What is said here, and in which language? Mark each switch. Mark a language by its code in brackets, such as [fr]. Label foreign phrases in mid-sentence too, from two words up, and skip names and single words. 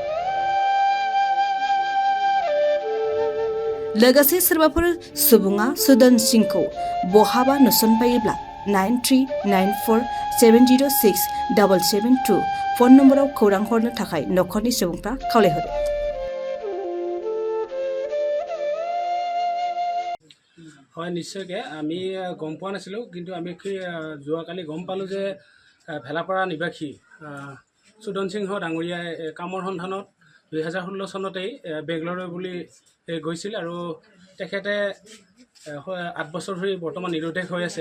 [brx] लोगोसे सोरबाफोर सुबुङा सुदन सिंखौ बहाबा नुसनबायोब्ला 9394706772 फन नम्बराव खौरां हरनो थाखाय नखरनि सुबुंफ्रा खावलायहरो। [as] হয়, নিশ্চয়কৈ আমি গম পোৱা নাছিলোঁ, কিন্তু আমি যোৱাকালি গম পালোঁ যে ভেলাপাৰা নিবাসী সুদন সিংহ ডাঙৰীয়াই কামৰ সন্ধানত 2016 চনতেই বেংগলোৰ বুলি গৈছিল আৰু তেখেতে 8 বছৰ ধৰি বৰ্তমান নিৰুদ্দেশ হৈ আছে।